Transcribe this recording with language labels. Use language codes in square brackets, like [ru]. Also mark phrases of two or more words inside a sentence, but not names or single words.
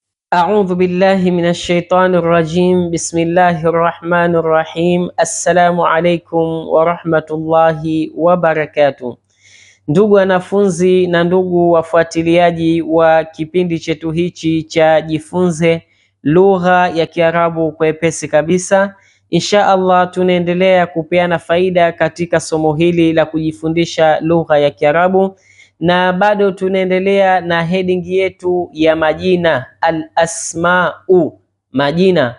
[ar] أعوذ بالله من الشيطان الرجيم. بسم الله الرحمن الرحيم. السلام عليكم ورحمة الله وبركاته. [sw] Ndugu wanafunzi na ndugu wafuatiliaji wa kipindi chetu hichi cha Jifunze Lugha ya Kiarabu kwa Wepesi Kabisa, [ar] إن شاء الله [sw] tunaendelea kupeana faida katika somo hili la kujifundisha lugha ya Kiarabu, na bado tunaendelea na heading yetu ya majina, al-asma'u, majina.